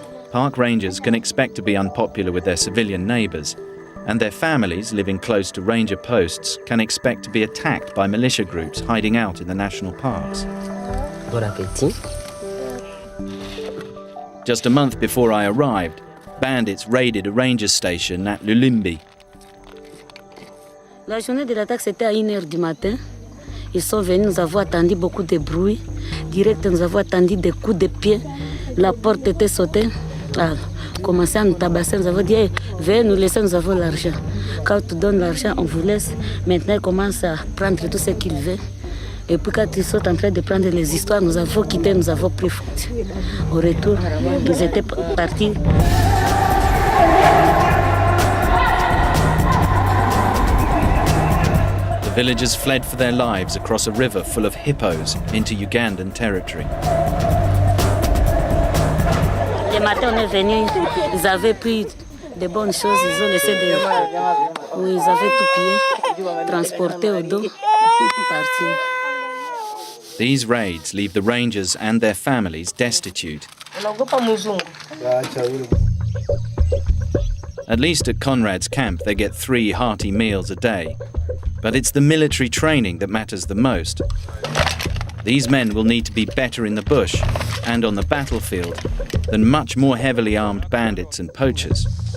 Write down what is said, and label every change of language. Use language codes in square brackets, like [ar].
[en] Park rangers can expect to be unpopular with their civilian neighbours, and their families living close to ranger posts can expect to be attacked by militia groups hiding out in the national parks. [fr] Bon appétit. [en] Just a month before I arrived, bandits raided a ranger station at Lulimbi. [fr] La journée de l'attaque, c'était à 1h du matin. Ils sont venus, nous avons attendu beaucoup de bruit. Direct, nous avons attendu des coups de pied. La porte était sautée. Ah, commencé à nous tabasser. Nous avons dit, hey, veuillez nous laisser, nous avons l'argent. Quand tu donnes l'argent, on vous laisse. Maintenant, ils commencent à prendre tout ce qu'ils veulent. Et puis quand ils sont en train de prendre les histoires, nous avons quitté, nous avons pris foot. Au retour, ils étaient partis. [en] The villagers fled for their lives across a river full of hippos into Ugandan territory. [fr] Le matin, on est venus, ils avaient pris de bonnes choses, ils ont laissé des... Oui, ils avaient tout pillé, transporté au dos, parti. [en] These raids leave the rangers and their families destitute. At least at Conrad's camp, they get 3 hearty meals a day. But it's the military training that matters the most. These men will need to be better in the bush and on the battlefield than much more heavily armed bandits and poachers.